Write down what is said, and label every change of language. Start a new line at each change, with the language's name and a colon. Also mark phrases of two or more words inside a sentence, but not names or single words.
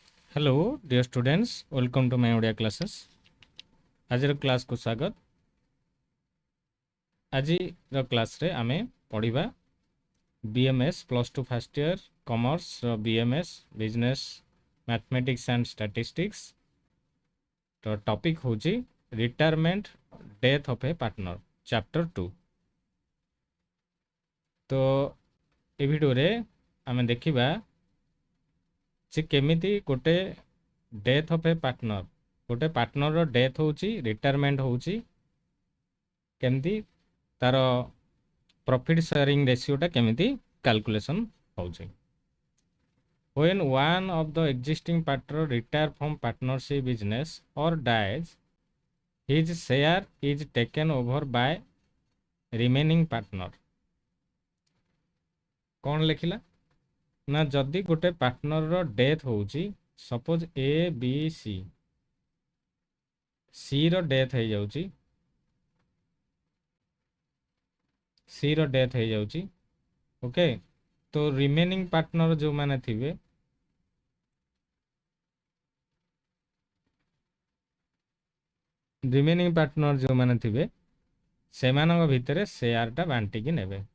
English: Hello, dear students. Welcome to my audio classes.
Odia: ଆଜିର କ୍ଲାସକୁ ସ୍ୱାଗତ। ଆଜିର କ୍ଲାସରେ ଆମେ ପଢ଼ିବା BMS
English: plus two first year commerce BMS business mathematics and statistics.
Odia: ତ ଟପିକ୍ ହେଉଛି
English: retirement death of a partner chapter 2.
Odia: ତ ଏ ଭିଡ଼ିଓରେ ଆମେ ଦେଖିବା ଯେ କେମିତି ଗୋଟେ
English: death of a partner,
Odia: ଗୋଟେ ପାର୍ଟନରର ଡେଥ୍ ହେଉଛି, ରିଟାୟାରମେଣ୍ଟ ହେଉଛି, କେମିତି ତାର
English: profit sharing
Odia: ରେସିଓଟା କେମିତି କ୍ୟାଲକୁଲେସନ୍ ହେଉଛି।
English: When one of the existing partner retire from partnership business or dies, his share is taken over by remaining partner।
Odia: କ'ଣ ଲେଖିଲା ନା ଯଦି ଗୋଟେ ପାର୍ଟନରର ଡେଥ୍ ହେଉଛି, ସପୋଜ ସି ର ଡେଥ୍ ହେଇଯାଉଛି, ଓକେ, ତ
English: remaining partner
Odia: ଯେଉଁମାନେ ଥିବେ ସେମାନଙ୍କ ଭିତରେ ସେୟାରଟା ବାଣ୍ଟିକି ନେବେ।